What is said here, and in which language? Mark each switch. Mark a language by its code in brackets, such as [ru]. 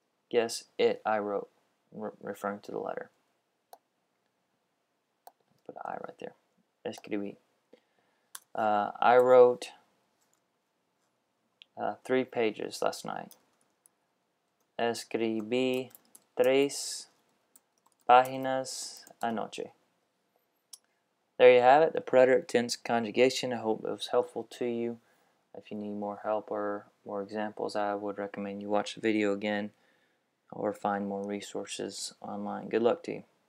[en] Yes, I wrote, referring to the letter. Put I right there. Escribí. I wrote 3 pages last night. [es] Escribí 3 páginas anoche. [en] There you have it, the preterite tense conjugation. I hope it was helpful to you. If you need more help or more examples, I would recommend you watch the video again or find more resources online. Good luck to you.